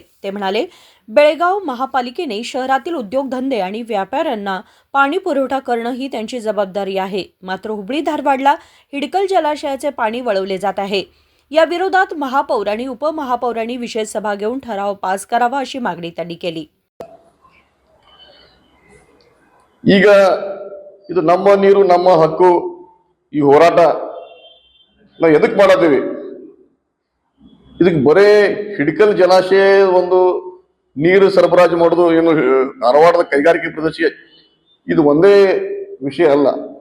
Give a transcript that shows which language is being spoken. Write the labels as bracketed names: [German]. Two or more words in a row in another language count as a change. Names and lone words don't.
[Marathi] ते म्हणाले, बेळगाव महापालिकेने शहरातील उद्योगधंदे आणि व्यापाऱ्यांना पाणी पुरवठा करणं ही त्यांची जबाबदारी आहे, मात्र हुबळी धारवाडला हिडकल जलाशयाचे पाणी वळवले जात आहे। या विरोधात महापौर आणि उपमहापौरांनी विशेष सभा घेऊन ठराव पास करावा अशी मागणी त्यांनी केली। [Kannada] ಈಗ ಇದು ನಮ್ಮ ನೀರು ನಮ್ಮ ಹಕ್ಕು ಈ ಹೋರಾಟ ನಾವು ಎದಕ್ಕೆ ಮಾಡತೀವಿ? ಇದಕ್ಕೆ ಬರೇ ಹಿಡಕಲ್ ಜಲಾಶಯ ಒಂದು ನೀರು ಸರಬರಾಜು ಮಾಡೋದು ಏನು ಧಾರವಾಡದ ಕೈಗಾರಿಕೆ ಪ್ರದೇಶ ಇದು ಒಂದೇ ವಿಷಯ ಅಲ್ಲ।